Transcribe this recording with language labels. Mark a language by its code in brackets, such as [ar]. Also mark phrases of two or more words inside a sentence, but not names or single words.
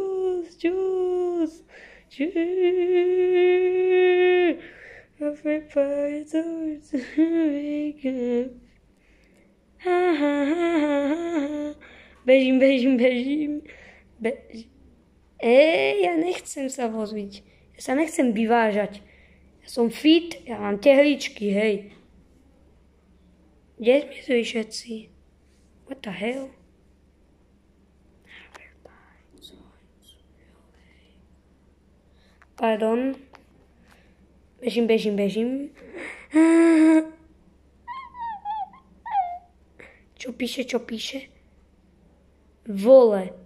[sk] Bežím. Ja nechcem sa voziť. Ja sa nechcem vyvážať. Ja som fit, ja mám tehličky, hej. Kde zmizli všetci? [en] What the hell? [sk] Pardon. Bežím. Čo píše? Vole.